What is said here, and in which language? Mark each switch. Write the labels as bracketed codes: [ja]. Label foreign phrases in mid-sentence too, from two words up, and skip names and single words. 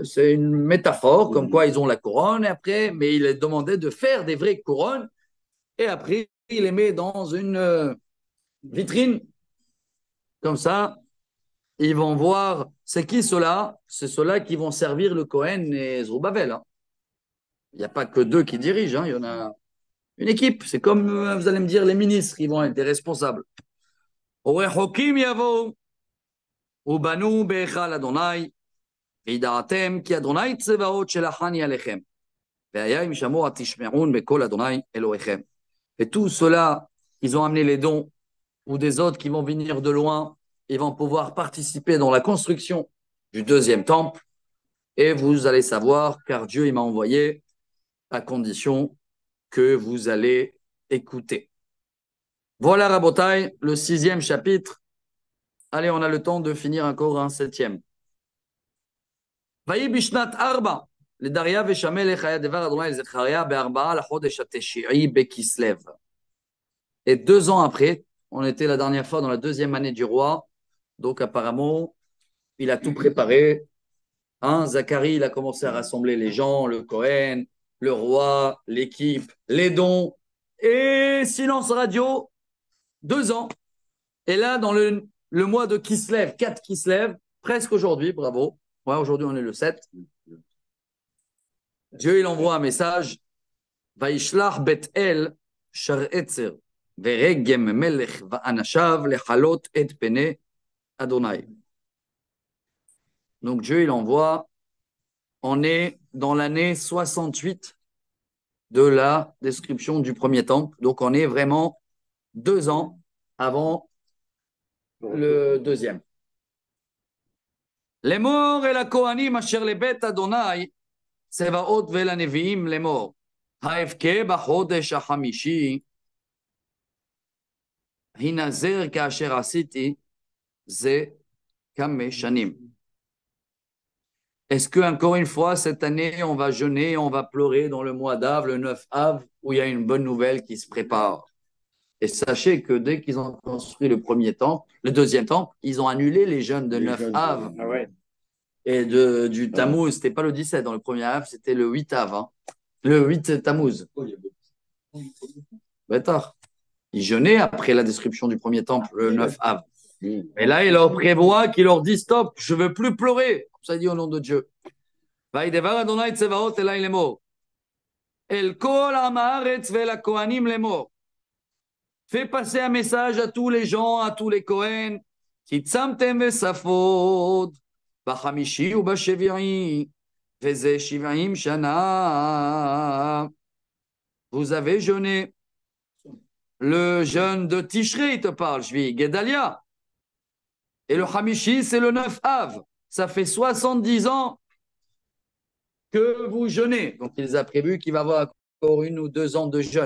[fr] C'est une métaphore, comme quoi ils ont la couronne, et après, mais il est demandé de faire des vraies couronnes, et après, il les met dans une vitrine, comme ça, ils vont voir, c'est qui ceux-là? C'est ceux-là qui vont servir le Kohen et Zerubbabel. Hein. Il n'y a pas que deux qui dirigent, hein. Il y en a une équipe. C'est comme, vous allez me dire, les ministres, ils vont être des responsables. [he] ורחוקים יבואו, ובנו בהיכל אדוני, וידעתם כי אדוני צבאות שלחני עליכם. והיה אם שמוע תשמעון בקול אדוני אלוהיכם. [fr] Et tout cela, ils ont amené les dons, ou des autres qui vont venir de loin, ils vont pouvoir participer dans la construction du deuxième temple, et vous allez savoir, car Dieu il m'a envoyé, à condition que vous allez écouter. Voilà, Rabotai, le 6e chapitre. Allez, on a le temps de finir encore un 7e. [he] ויהי בשנת 4 לדריווש המלך היה דבר אדוני לזכריה ב4 לחודש התשיעי בכסלו. [fr] Et 2 ans après, on était la dernière fois dans la 2e année du roi, donc apparemment, il a tout préparé. Zacharie, il a commencé à rassembler les gens, le Cohen, le roi, l'équipe, les dons, et silence radio, 2 ans. Et là, dans le mois de Kislev, 4 Kislev, presque aujourd'hui, bravo. Ouais, aujourd'hui, on est le 7. Dieu, il envoie un message. [he] וישלח בית אל שראצר ורגם מלך ואנשיו לחלות את פני אדוני. [fr] Donc Dieu, il envoie. On est dans l'année 68 de la description du premier temple. Donc on est vraiment 2 ans avant le deuxième. [he] לאמור אל הכהנים אשר לבית אדוני צבאות ואל הנביאים לאמור האבכה בחודש החמישי הנזר כאשר עשיתי זה 5 שנים. [fr] Est-ce que encore une fois cette année on va jeûner, on va pleurer dans le mois d'Av, le 9 Av, où il y a une bonne nouvelle qui se prépare? Et sachez que dès qu'ils ont construit le premier temple, le deuxième temple, ils ont annulé les jeûnes de 9 Av. Ah ouais. Et du Tammuz, c'était pas le 17 dans le premier Av, c'était le 8 Av. Hein. Le 8 Tammuz. Bêtard. Ils jeûnaient après la description du premier temple, le 9 Av. Mais là, il leur prévoit qu'il leur dit stop, je ne veux plus pleurer. Comme ça, il dit au nom de Dieu. [he] וידבר אדוני צבאות אלי לאמור אל כל עם הארץ ואל הכהנים לאמור. [fr] Fais passer un message à tous les gens, à tous les Kohen. [he] כי צמתם וספוד בחמישי ובשביעי וזה 70 שנה. [fr] Vous avez jeûné. Le jeûne de Tishré, il te parle, je vis Guédalia. Et le Hamishi, c'est le 9 Av. Ça fait 70 ans que vous jeûnez. Donc, il les a prévu qu'il va y avoir encore 1 ou 2 ans de jeûne.